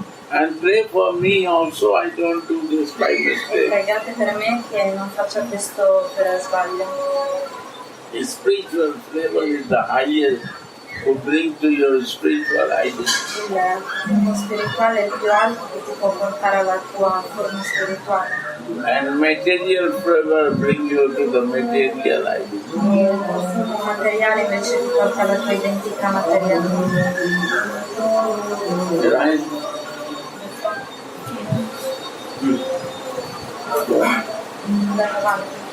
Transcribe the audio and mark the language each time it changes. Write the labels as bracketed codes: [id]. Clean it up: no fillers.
[en] And pray for me also, I don't do this by [it] E [en] mistake. [it] pregate per me che non faccia questo per sbaglio. [en] The spiritual flavor is the highest who bring to your spiritual identity. [it] Il profumo spirituale è il più alto che ti può portare alla tua forma spirituale. [en] And material flavor bring you to the material identity. [it] E il profumo materiale invece ti porta alla tua identità materiale. [en] Right? [it] Andare avanti.